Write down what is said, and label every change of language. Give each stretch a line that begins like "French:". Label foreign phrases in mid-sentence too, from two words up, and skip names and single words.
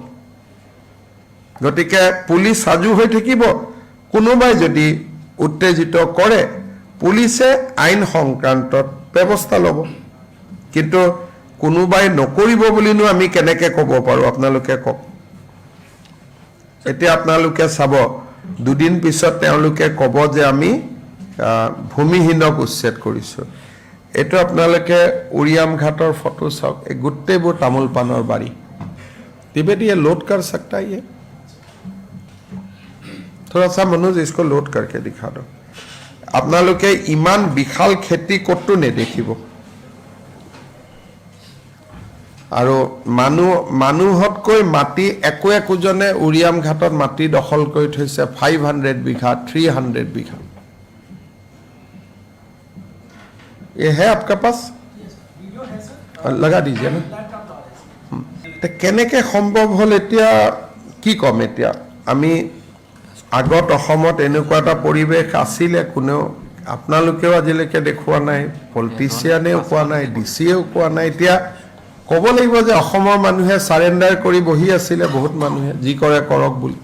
Assamese: গতিকে পুলিচ সাজু হৈ থাকিব, কোনোবাই যদি উত্তেজিত কৰে পুলিচে আইন সংক্ৰান্তত ব্যৱস্থা ল'ব, কিন্তু কোনোবাই নকৰিব বুলিনো আমি কেনেকৈ ক'ব পাৰোঁ আপোনালোকে কওক। এতিয়া আপোনালোকে চাব, দুদিন পিছত তেওঁলোকে ক'ব যে আমি ভূমিহীনক উচ্ছেদ কৰিছোঁ। এইটো আপোনালোকে উৰিয়াম ঘাটৰ ফটো চাওক, এই গোটেইবোৰ তামোল পাণৰ বাৰী।
Hindi: त्रिवेदी ये लोड कर सकता है, ये थोड़ा सा मनोज इसको लोड करके दिखा दो।
Assamese: আপোনালোকে ইমান বিশাল খেতি কতো নেদেখিব, আৰু মানুহতকৈ মাটি একোজনে উৰিয়াম ঘাটত মাটি দখল কৰি থৈছে 500 বিঘা 300 বিঘা।
Hindi: ये है आपका पास? लगा दीजिए ना।
Assamese: কেনেকৈ সম্ভৱ হ'ল এতিয়া কি ক'ম। এতিয়া আমি আগত অসমত এনেকুৱা এটা পৰিৱেশ আছিলে, কোনেও আপোনালোকেও আজিলৈকে দেখুওৱা নাই, পলিটিচিয়ানেও কোৱা নাই, ডিচিয়েও কোৱা নাই। এতিয়া ক'ব লাগিব যে অসমৰ মানুহে চাৰেণ্ডাৰ কৰি বহি আছিলে, বহুত মানুহে যি কৰে কৰক বুলি।